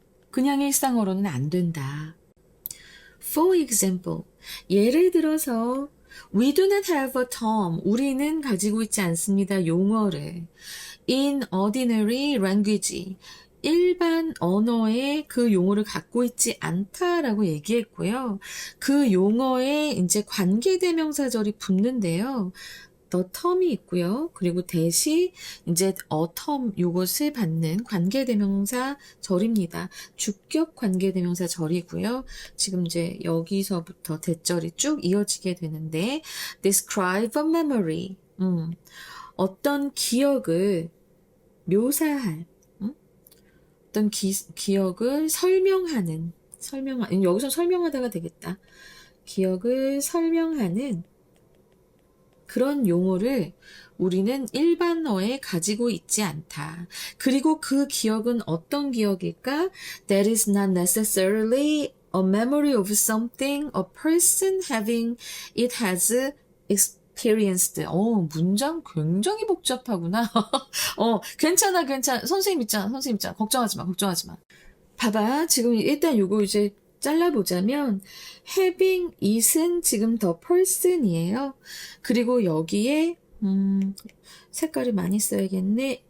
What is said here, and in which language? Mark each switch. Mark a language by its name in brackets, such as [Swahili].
[Korean] 그냥 일상어로는 안 된다. [English] For example, [Korean] 예를 들어서 [English] We do not have a term. [Korean] 우리는 가지고 있지 않습니다. 용어를. [English] In ordinary language. [Korean] 일반 언어에 그 용어를 갖고 있지 않다라고 얘기했고요. 그 용어에 이제 관계대명사절이 붙는데요. the term이 있고요. 그리고 대시 이제 a term 요것을 받는 관계대명사 절입니다. 주격 관계대명사 절이고요. 지금 이제 여기서부터 대절이 쭉 이어지게 되는데 [English] describe a memory. [Korean] 어떤 기억을 묘사할 어떤 기억을 설명하는 여기서 설명하다가 되겠다. 기억을 설명하는 그런 용어를 우리는 일반어에 가지고 있지 않다. 그리고 그 기억은 어떤 기억일까? [English] That is not necessarily a memory of something a person having it has experienced. [Korean] 문장 굉장히 복잡하구나. 괜찮아. 선생님 있잖아. 걱정하지 마. 봐봐. 지금 일단 요거 이제 잘라보자면 having it은 지금 the person이에요. 그리고 여기에 색깔을 많이 써야겠네.